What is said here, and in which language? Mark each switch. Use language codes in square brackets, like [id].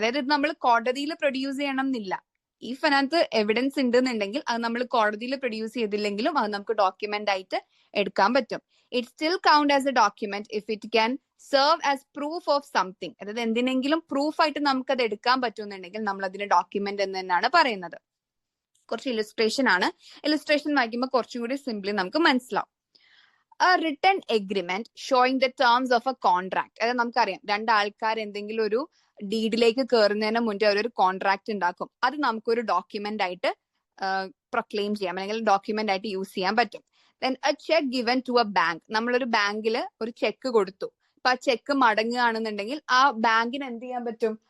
[ml] അതായത് ഇത് നമ്മൾ കോടതിയിൽ പ്രൊഡ്യൂസ് ചെയ്യണം എന്നില്ല. ഇഫ് അതിനകത്ത് എവിഡൻസ് ഉണ്ടെന്നുണ്ടെങ്കിൽ അത് നമ്മൾ കോടതിയിൽ പ്രൊഡ്യൂസ് ചെയ്തില്ലെങ്കിലും അത് നമുക്ക് ഡോക്യുമെന്റ് ആയിട്ട് എടുക്കാൻ പറ്റും. [en] It still count as a document if it can serve as proof of something. [ml] അതായത് എന്തിനെങ്കിലും പ്രൂഫ് ആയിട്ട് നമുക്ക് അത് എടുക്കാൻ പറ്റുന്നുണ്ടെങ്കിൽ നമ്മൾ അതിന് ഡോക്യുമെന്റ് എന്ന് തന്നെയാണ് പറയുന്നത്. കുറച്ച് ഇലുസ്ട്രേഷൻ ആണ്. ഇലുസ്ട്രേഷൻ വായിക്കുമ്പോൾ കുറച്ചും കൂടി സിംപ്ലി നമുക്ക് മനസ്സിലാവും. [en] A written agreement showing the terms of a contract. [ml] അതായത് നമുക്കറിയാം രണ്ടാൾക്കാർ എന്തെങ്കിലും ഒരു ഡീഡിലേക്ക് കയറുന്നതിന് മുന്നേ അവരൊരു കോൺട്രാക്ട് ഉണ്ടാക്കും. അത് നമുക്കൊരു ഡോക്യുമെന്റ് ആയിട്ട് പ്രൊക്ലെയിം ചെയ്യാം അല്ലെങ്കിൽ ഡോക്യുമെന്റ് ആയിട്ട് യൂസ് ചെയ്യാൻ പറ്റും. [en] Then a check given to a bank. [ml] നമ്മളൊരു ബാങ്കിൽ ഒരു ചെക്ക് കൊടുത്തു. അപ്പൊ ആ ചെക്ക് മടങ്ങുകയാണെന്നുണ്ടെങ്കിൽ ആ ബാങ്കിന് എന്ത് ചെയ്യാൻ പറ്റും?